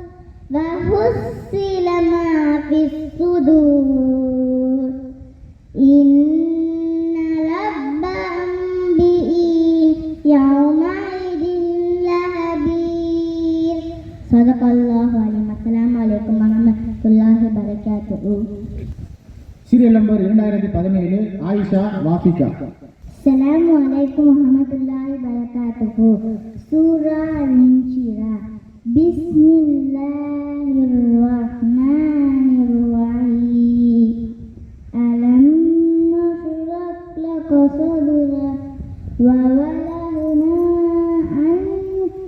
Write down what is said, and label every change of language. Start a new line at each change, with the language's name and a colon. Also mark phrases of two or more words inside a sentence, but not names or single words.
Arabic: وحصل ما في الصدور إن ربهم بهم يومئذ لخبير. صدق الله العظيم. السلام عليكم ورحمة الله وبركاته.
English: serial number 2017 ஆயிஷா வாஃபிகா.
Arabic: السلام عليكم ورحمة الله وبركاته. سورة الانشراح. بسم الله الرحمن الرحيم. ألم نشرح لك صدرك ووضعنا عنك